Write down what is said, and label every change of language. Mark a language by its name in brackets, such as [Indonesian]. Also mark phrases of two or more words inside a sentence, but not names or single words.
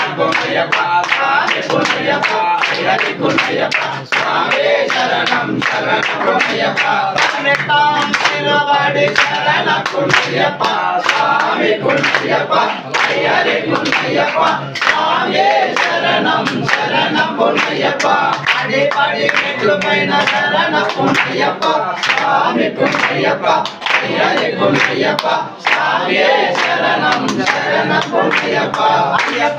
[Tamil] பொன்னையப்பா சுவாமி பொன்னையப்பா ஐயனே பொன்னையப்பா சுவாமியே சரணம் சரண பொன்னையப்பா பதினெட்டாம் வீரபாடி சரண பொன்னையப்பா சுவாமி பொன்னையப்பா ஐயனே பொன்னையப்பா சுவாமியே சரணம் சரண பொன்னையப்பா அடிப்படி [Telugu] మెట్లు పైన శరణ పొన్నయ్యప్ప స్వామి పొన్నయ్యప్ప అయ్యని పొన్నయ్యప్ప స్వామియే శరణం శరణ పొన్నయ్యప్ప అయ్యప్ప